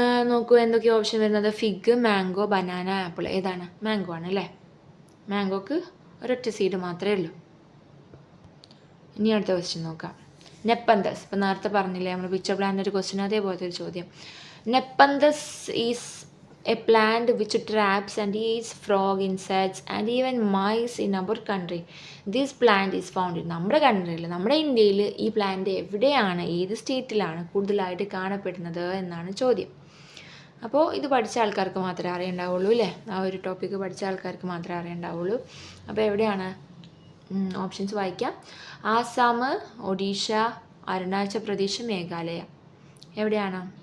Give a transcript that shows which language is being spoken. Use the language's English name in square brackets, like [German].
[Malayalam] നോക്കൂ എന്തൊക്കെയാണ് ഓപ്ഷൻ വരുന്നത്? Fig, mango, banana, apple. ഏതാണ്? മാംഗോ ആണ് അല്ലേ. മാംഗോക്ക് ഒരൊറ്റ സീഡ് മാത്രമേ ഉള്ളൂ. ഇനി അടുത്ത ക്വസ്റ്റ്യൻ നോക്കാം. നെപ്പന്തസ്. ഇപ്പോൾ നേരത്തെ പറഞ്ഞില്ലേ നമ്മൾ പിക്ചർ പ്ലാന്റ് ഒരു ക്വസ്റ്റ്യൻ, അതേപോലത്തെ ഒരു ചോദ്യം. [English] Nepenthes is a plant which traps and eats frog, insects and even mice in our country. This plant is found in [Malayalam] നമ്മുടെ കൺട്രിയിൽ, നമ്മുടെ ഇന്ത്യയിൽ ഈ പ്ലാന്റ് എവിടെയാണ്, ഏത് സ്റ്റേറ്റിലാണ് കൂടുതലായിട്ട് കാണപ്പെടുന്നത് എന്നാണ് ചോദ്യം. അപ്പോൾ ഇത് പഠിച്ച ആൾക്കാർക്ക് മാത്രമേ അറിയണ്ടാവുള്ളൂ അല്ലേ. ആ ഒരു ടോപ്പിക്ക് പഠിച്ച ആൾക്കാർക്ക് മാത്രമേ അറിയണ്ടാവുള്ളൂ. അപ്പോൾ എവിടെയാണ്? ഓപ്ഷൻസ് വായിക്കാം. ആസാം, ഒഡീഷ, അരുണാചൽ പ്രദേശ്, മേഘാലയ. എവിടെയാണ്?